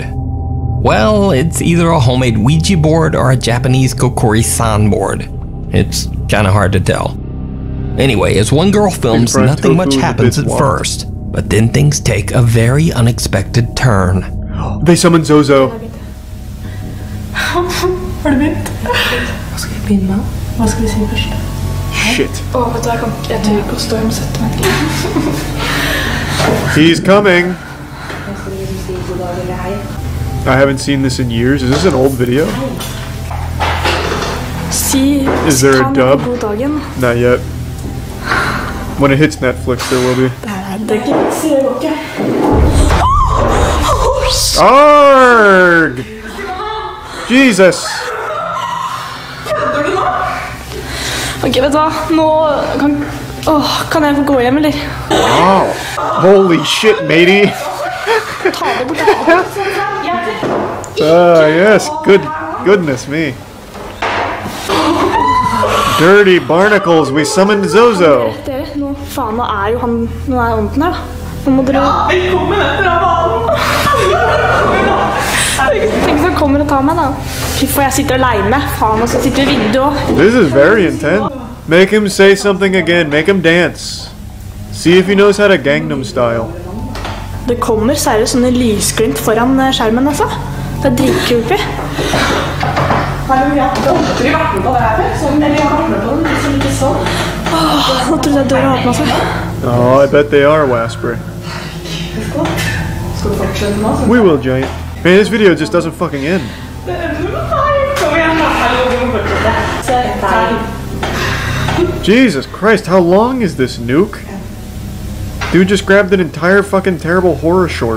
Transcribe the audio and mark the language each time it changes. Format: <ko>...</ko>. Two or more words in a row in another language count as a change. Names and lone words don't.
<en>Well, it's either a homemade Ouija board or a Japanese Kokori-san board. It's kinda hard to tell. Anyway, as one girl films, nothing much happens at first, but then things take a very unexpected turn. They summon Zozo.</en> <no>Har du begynt? Hva skal vi begynne med? Hva skal vi si først? Shit. Vet du, jeg tør ikke å stå og sette meg.</no> <en>He's coming. I haven't seen this in years. Is this an old video? Is there a dub? Not yet. When it hits Netflix, there will be. Arg! Jesus!</en> <no>Ok, vet du hva? Nå kan jeg få gå hjem, eller?</no> <en>Wow! Holy shit, matey! Yes, goodness me. Dirty barnacles, we summoned Zozo.</en> <no>Nå faen, nå er ånden her, da. Nå må dere... Tenk så kommer og tar meg, da. Fy for jeg sitter alene. Faen, og så sitter i vinduet også.</no> <en>This is very intense. Make him say something again. Make him dance. See if he knows how to Gangnam Style.</en> <no>Det kommer seriøst sånne lysglimt foran skjermen, altså. Det er dritcreepy. Har vi vært med på det her før? Sånn, eller jeg har vært med på den, liksom ikke sånn. Nå tror jeg døra åpnet seg.</no> <en>Oh, I bet they are, Wasper. We will, Giant. Man, this video just doesn't fucking end. Jesus Christ, how long is this, Nuke? Dude just grabbed an entire fucking terrible horror short.</en>